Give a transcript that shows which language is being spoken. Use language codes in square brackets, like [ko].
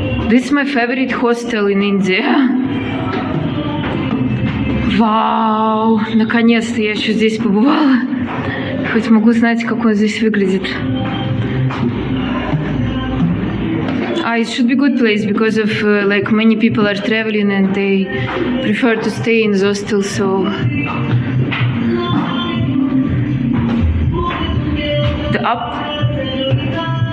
[en] This is my favorite hostel in India. Вау! [ru] Наконец-то я еще здесь побывала. Хоть могу знать, как он здесь выглядит. [en] It should be good place because of many people are traveling and they prefer to stay in the hostel, so the up.